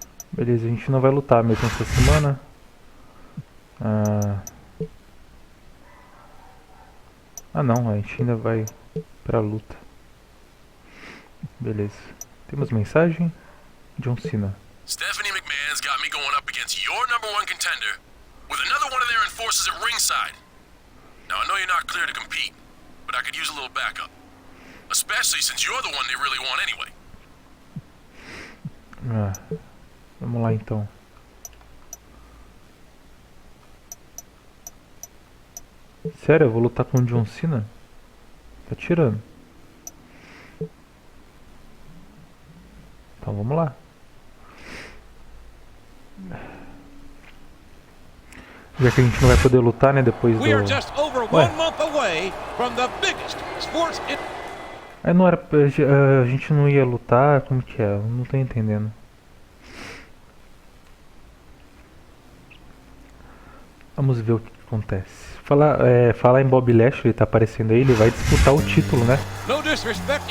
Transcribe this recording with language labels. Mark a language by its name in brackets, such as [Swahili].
[Portuguese] Beleza, a gente não vai lutar mesmo essa semana. Ah não, a gente ainda vai pra luta. Beleza. Temos mensagem? John Cena. [English] Stephanie McMahon's got me going up against your #1 contender with another one of their enforcers at ringside. Now I know you're not clear to compete, but I could use a little backup. Especially since you're the one they really want anyway. [Portuguese] Vamos lá então. Sério, eu vou lutar com o John Cena? Tá tirando. Então vamos lá. Já que a gente não vai poder lutar, né, depois do... [English] We are just over [Portuguese] Ué, [English] 1 month away from the biggest sports. [Portuguese] aí não era... A gente não ia lutar, como que é? Eu não tô entendendo. Vamos ver o que acontece. Falar em Bob Lashley, tá aparecendo aí, ele vai disputar o título, né? [English] No disrespect